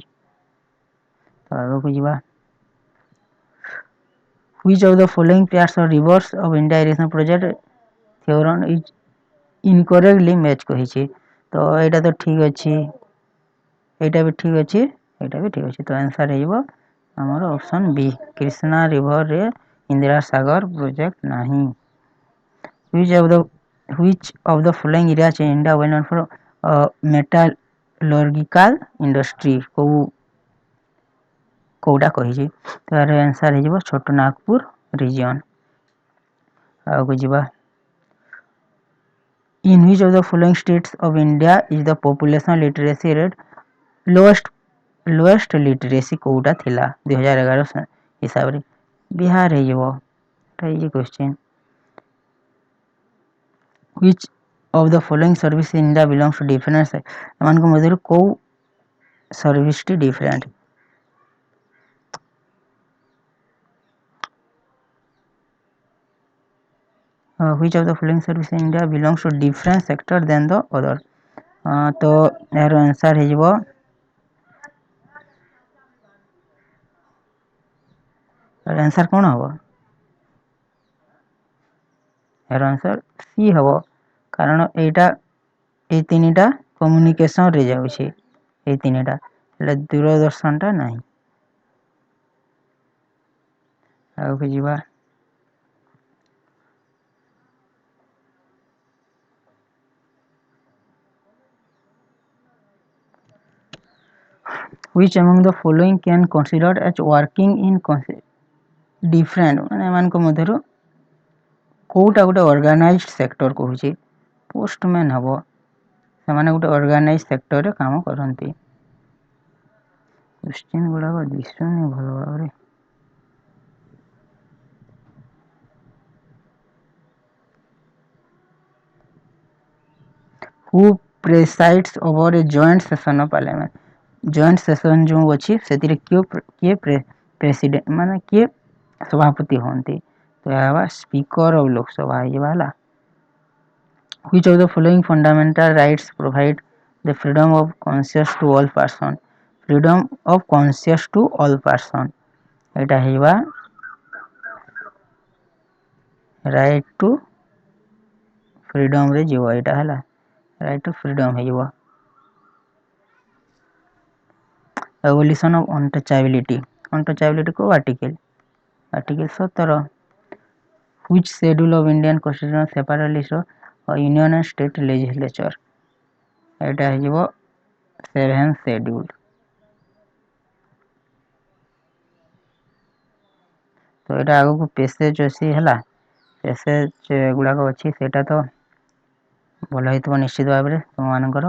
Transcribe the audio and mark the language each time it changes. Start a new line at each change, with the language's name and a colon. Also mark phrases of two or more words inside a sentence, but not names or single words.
Odia: ତ ଆଗକୁ ଯିବା,
English: which of the following pairs of rivers of India irrigation project theorem is incorrectly match କହିଛି।
Odia: ତ ଏଇଟା ତ ଠିକ ଅଛି, ଏଇଟା ବି ଠିକ ଅଛି, ଏଇଟା ବି ଠିକ ଅଛି, ତ ଆନ୍ସର ହେଇଯିବ ଆମର ଅପସନ୍ ବି, କ୍ରିଷ୍ଣା ରିଭରରେ ଇନ୍ଦିରା ସାଗର ପ୍ରୋଜେକ୍ଟ ନାହିଁ।
English: which of the which of the following areas in India well known for metallurgical industry
Odia: କୋଉଟା କହିଛି, ତାର ଆନ୍ସର ହେଇଯିବ ଛୋଟ ନାଗପୁର ରିଜିଅନ। ଆଗକୁ ଯିବା,
English: in which of the following states of India is the population literacy rate lowest literacy
Odia: କୋଉଟା ଥିଲା 2011 ହିସାବରେ, ବିହାର ହେଇଯିବ, ଏଟା
English: easy question. which of the following service in India belongs to different
Odia: ଏମାନଙ୍କ ମଧ୍ୟରୁ କୋଉ ସର୍ଭିସଟି ଡିଫରେଣ୍ଟ,
English: which of the following service in India belongs to different sector than the other,
Odia: ତ ଏହାର ଆନ୍ସର ହେଇଯିବ, ଆନ୍ସର କ'ଣ ହବ, ଏହାର ଆନ୍ସର ସି ହବ, କାରଣ ଏଇ ତିନିଟା କମ୍ୟୁନିକେସନରେ ଯାଉଛି, ଏଇ ତିନିଟା ହେଲେ ଦୂରଦର୍ଶନଟା ନାହିଁ। ଆଗକୁ ଯିବା,
English: which among the following can considered as working in different,
Odia: ମାନେ ଏମାନଙ୍କ ମଧ୍ୟରୁ କୋଉଟା ଗୋଟେ
English: organized sector
Odia: କହୁଛି, ପୋଷ୍ଟମ୍ୟାନ୍ ହବ, ସେମାନେ ଗୋଟେ
English: organize sector
Odia: କାମ କରନ୍ତି। କ୍ୱେଶ୍ଚିନ୍ ଗୁଡ଼ାକ ଦିଶୁନି ଭଲ ଭାବରେ,
English: who presides over a joint session of parliament, joint session
Odia: ଯେଉଁ ଅଛି ସେଥିରେ କିଏ ପ୍ରେସିଡେଣ୍ଟ ମାନେ କିଏ ସଭାପତି ହୁଅନ୍ତି, ତ ଏହା ହେବା
English: Speaker of Lok Sabha
Odia: ହେଇଯିବା ହେଲା।
English: which of the following fundamental rights provide the freedom of conscience to all person, freedom of conscience to all person,
Odia: ଏଇଟା ହେଇଯିବା
English: right to freedom
Odia: ଯିବ, ଏଇଟା ହେଲା
English: right to freedom
Odia: ହେଇଯିବ।
English: abolition of untouchability
Odia: କୋଉ ଆର୍ଟିକଲ, ଆର୍ଟିକଲ 17।
English: which schedule of Indian constitution separate list of union and state legislature,
Odia: ଏଇଟା ହେଇଯିବ 7th schedule। ତ ଏଇଟା ଆଗକୁ ପେସେଜ ଅଛି ହେଲା, ପେସେଜ ଗୁଡ଼ାକ ଅଛି, ସେଇଟା ତ ଭଲ ହେଇଥିବ ନିଶ୍ଚିତ ଭାବରେ ତୁମମାନଙ୍କର।